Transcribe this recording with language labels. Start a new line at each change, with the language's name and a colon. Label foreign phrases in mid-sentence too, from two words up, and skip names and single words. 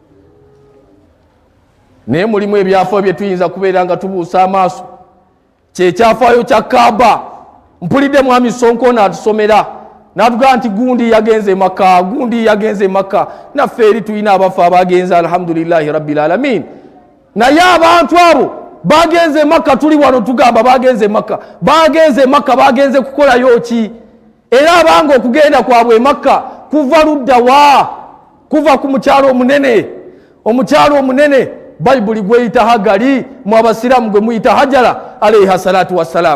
Ganda: Naye mulimu ebyafaayo bye tuyinza kubeera nga tubuusa amaaso. Kyekyafaayo kya Kaaba, mpulidde mwami Sonko n'atusomera n'atugamba nti gundi yagenze Makka, gundi yagenze Makka. Naffe eri tulina abafu abagenze,
Arabic: الحمد لله رب العالمين.
Ganda: Naye abantu abo bagenze Makka, tuli wano tugamba bagenze Makka. Bagenze Makka bagenze kukolayo ki? Era abanga okugenda kwabwe Makka kuva ludda wa? Kuva ku mukyalo omunene. Omukyalo omunene Bayibuli gweyita Hagali, mu abasiraamu gwe muyita Hajara
Arabic: عليه الصلاة والسلام.